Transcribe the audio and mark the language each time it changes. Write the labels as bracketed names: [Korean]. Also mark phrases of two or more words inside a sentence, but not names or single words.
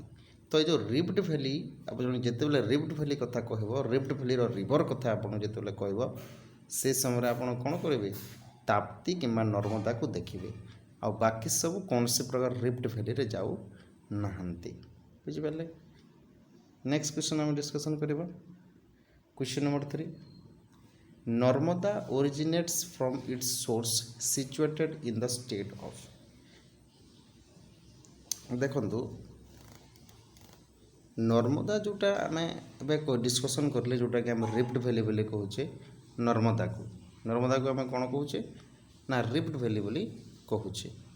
[Odia] ତ ଏଇ ଯେଉଁ [English] rift valley, [Odia] ଆପଣ ଯେତେବେଳେ [English] rift valley [Odia] କଥା କହିବ, [English] rift valleyର river [Odia] କଥା ଆପଣ ଯେତେବେଳେ କହିବ, ସେ ସମୟରେ ଆପଣ କ'ଣ କରିବେ? ତାପ୍ତି କିମ୍ବା ନର୍ମଦାକୁ ଦେଖିବେ। ଆଉ ବାକି ସବୁ କୌଣସି ପ୍ରକାର [English] rift valleyରେ [Odia] ଯାଉନାହାନ୍ତି। ବୁଝିପାରିଲେ? [English] next question [Odia] ଆମେ ଡିସ୍କସନ୍ କରିବା। [English] question number 3, ନର୍ମଦା originates from its source situated in the state of? [Odia] ଦେଖନ୍ତୁ ନର୍ମଦା ଯେଉଁଟା ଆମେ ଏବେ ଡିସ୍କସନ୍ କରିଲେ, ଯେଉଁଟାକି ଆମେ [English] rift valley [Odia] ବୋଲି କହୁଛେ, ନର୍ମଦାକୁ ଆମେ କ'ଣ କହୁଛେ ନା [English] rift valley [Odia] ବୋଲି କହୁଛେ।